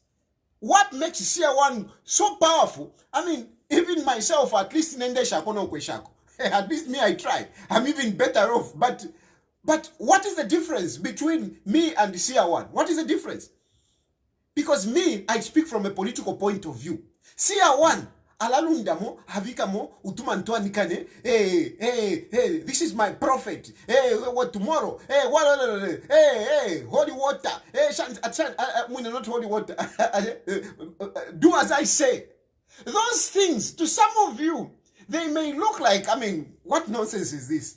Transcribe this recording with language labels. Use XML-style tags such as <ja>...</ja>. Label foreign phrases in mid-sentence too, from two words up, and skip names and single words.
<en>What makes CR1 so powerful? I mean, even myself, at least</en> <bem>Nende Shakono Kweshako.</bem> <en>At least me, I try. I'm even better off. But what is the difference between me and CR1? What is the difference? Because me, I speak from a political point of view. CR1,</en> <bem>alalundamo, havikamo, utumantoa nikane,</bem> <en>this is my prophet. What tomorrow? Holy water. Not holy water. Do as I say. Those things, to some of you, they may look like, I mean, what nonsense is this?</en>